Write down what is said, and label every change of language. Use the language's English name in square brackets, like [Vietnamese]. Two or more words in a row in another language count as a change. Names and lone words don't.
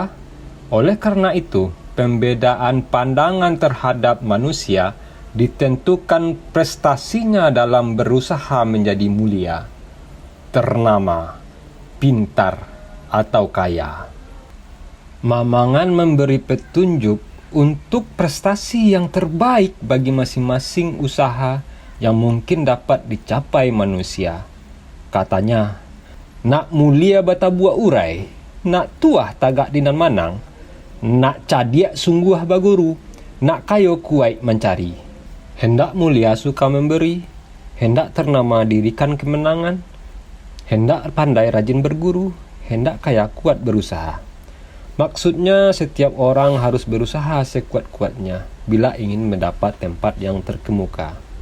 [Indonesian] Oleh karena itu, pembedaan pandangan terhadap manusia ditentukan prestasinya dalam berusaha menjadi mulia, ternama, pintar, atau kaya. Mamangan memberi petunjuk untuk prestasi yang terbaik bagi masing-masing usaha yang mungkin dapat dicapai manusia. [Minangkabau] Katanya, nak mulia bata buah urai, nak tuah tagak dinan manang, nak cadiak sungguh baguru, nak kayo kuai mencari. [Indonesian] Hendak mulia suka memberi, hendak ternama dirikan kemenangan, hendak pandai rajin berguru, hendak kaya kuat berusaha. Maksudnya setiap orang harus berusaha sekuat-kuatnya bila ingin mendapat tempat yang terkemuka.